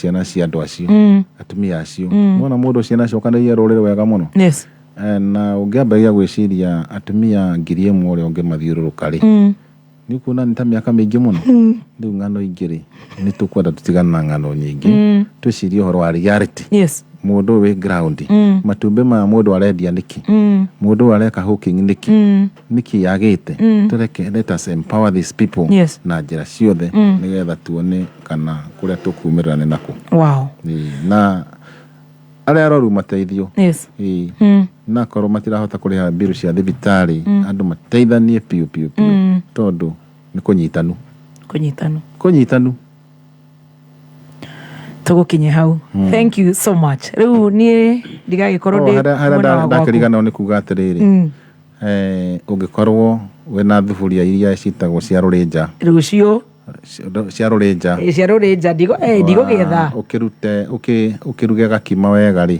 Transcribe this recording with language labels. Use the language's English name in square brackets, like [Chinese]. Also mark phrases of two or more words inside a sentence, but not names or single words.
[Kikuyu] ciana cia andũ acio atumia acio wona mũndũ ciana acokanĩrĩirie rũrĩrĩ wega mũno na ũngĩambĩrĩria gwĩciria atumia 1,000 ũrĩa ũngĩmathiũrũrũka rĩ nĩ kuona nĩ ta mĩaka mĩingĩ mũno rĩu ng'ano ingĩ rĩ nĩ tũkwenda tũtigane na ng'ano nyingĩ twĩcirie ũhoro wa reality mũndũ wĩ ground matumbĩ ma mũndũ arendia nĩkĩ mũndũ areka hawking nĩkĩ yagĩte tũreke [English] let us empower these people [Kikuyu] na njĩra ciothe nĩgetha tuone kana kũrĩa tũkumĩrĩra nĩ nakũ na arĩa arwaru mateithio na korwo matirahota kũrĩha bill cia thibitarĩ andũ mateithanie piu tondũ nĩ kũnyitanu tugukinye hau [English] thank you so much [Kikuyu] riu nie ndigagĩkorwo ndĩ ndakĩrigana nĩ kuga atĩrĩrĩ ũngĩkorwo wĩna thuburia iria citagwo cia rũrĩnja rũciũ cia rũrĩnja ndigũgĩetha ũkĩruge gakima wega rĩ